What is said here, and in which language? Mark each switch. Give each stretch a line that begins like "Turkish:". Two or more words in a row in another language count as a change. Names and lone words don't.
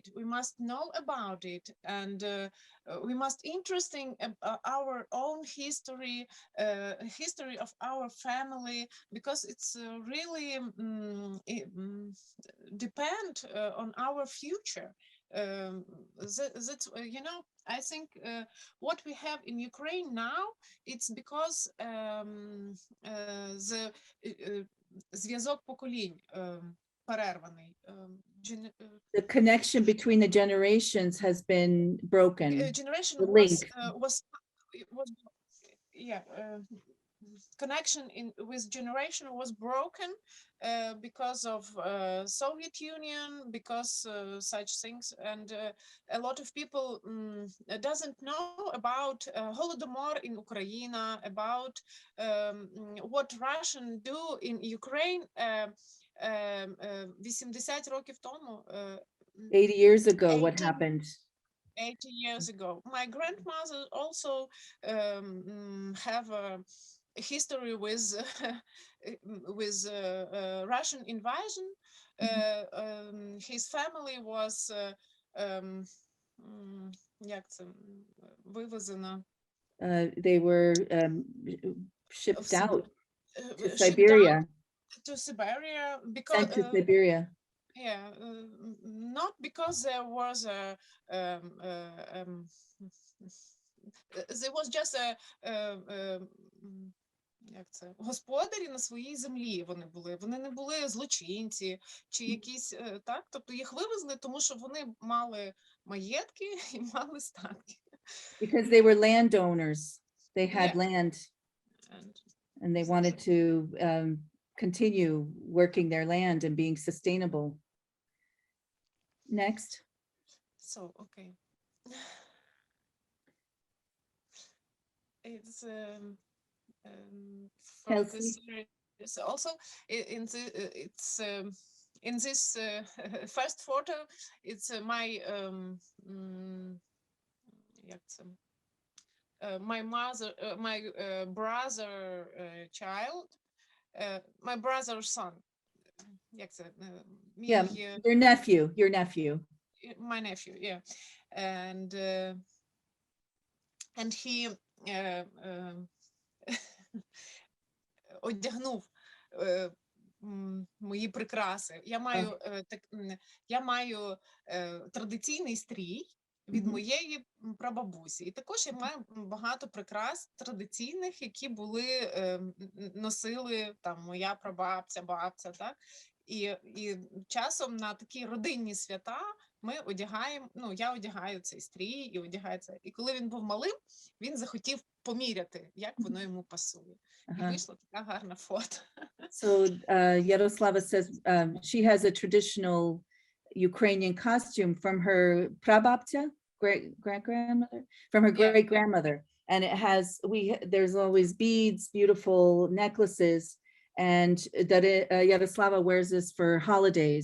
English: We must know about it, and we must interesting our own history, history of our family, because it's really depend on our future. That's you know, I think what we have in Ukraine now, it's because the
Ukrainian: зв'язок поколінь перерваний.
English: The connection between the generations has been broken. Generation The was link. Yeah, connection with generation was broken because of Soviet Union, because such things, and a lot of people doesn't know about Holodomor in Ukraine, about what Russian do in Ukraine
Ukrainian: 80 років тому.
English: 80 years ago, what 80 happened? 80 years ago. My grandmother also have a history with Russian invasion. His family was
Ukrainian: як це вивезено?
English: They were shipped out to shipped Siberia. out to Siberia because Sent to Siberia. yeah, not because there was there was just a
Ukrainian: як це, господарі на своїй землі вони не були злочинці чи якісь, так, тобто їх вивезли, тому що вони мали маєтки і мали статки.
English: Because they were landowners. They had Yeah. land and they wanted to continue working their land and being sustainable. Next. So, okay. It's from Kelsey. this series also in the it's in this first photo, it's my
Ukrainian: як це,
English: my mother, my brother child, my brother's son.
Ukrainian: Як це?
English: Yeah, your nephew, My nephew, yeah. And he
Ukrainian: одягнув мої прикраси. Я маю традиційний стрій від моєї прабабусі. І також я маю багато прикрас традиційних, які носили там моя прабабця, бабця, так? І часом на такі родинні свята ми одягаємо, ну, я одягаю цей стрій і одягаю це. І коли він був малим, він захотів поміряти, як воно йому пасує. І вийшла така гарна фото.
English: So Yaroslava says she has a traditional Ukrainian costume from her prababtya, great-grandmother, from her great-grandmother. And it has, there's always beads, beautiful necklaces, and that Yaroslava wears this for holidays.